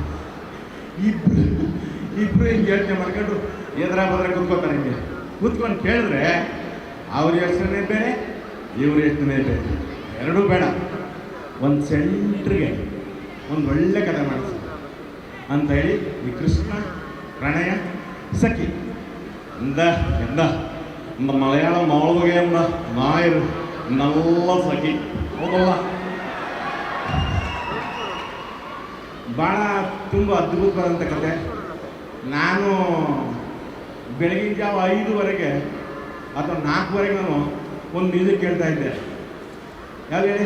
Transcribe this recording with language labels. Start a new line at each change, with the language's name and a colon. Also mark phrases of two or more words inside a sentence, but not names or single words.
Kannada: ಇಬ್ಬರು ಹಿಂಗೆ ಯೋಚನೆ ಮಾಡ್ಕೊಂಡು ಎದುರ ಬದ್ರೆ ಕೂತ್ಕೋತಾರೆ. ಹಿಂಗೆ ಕೂತ್ಕೊಂಡು ಕೇಳಿದ್ರೆ ಅವ್ರ ಯೋಚನೆ ಬೇರೆ, ಇವ್ರ ಯೋಚನೆ ಬೇರೆ, ಎರಡೂ ಬೇಡ. ಒಂದು ಸೆಂಟ್ರಿಗೆ ಒಂದು ಒಳ್ಳೆ ಕಥೆ ಮಾಡಿಸಿ ಅಂತ ಹೇಳಿ ಈ ಕೃಷ್ಣ ಪ್ರಣಯ ಸಖಿ
Malayalam: എന്താ മലയാളം മാളുകയെന്ന നായർ നല്ല സഖി
Kannada: ಹೌದಲ್ಲ? ಭಾಳ ತುಂಬ ಅದ್ಭುತವಾದಂಥ ಕತೆ. ನಾನು ಬೆಳಗಿನ ಜಾವ 5 ಅಥವಾ 4 ನಾನು ಒಂದು ಮ್ಯೂಸಿಕ್ ಕೇಳ್ತಾ ಇದ್ದೆ. ಯಾವ್ದು ಹೇಳಿ?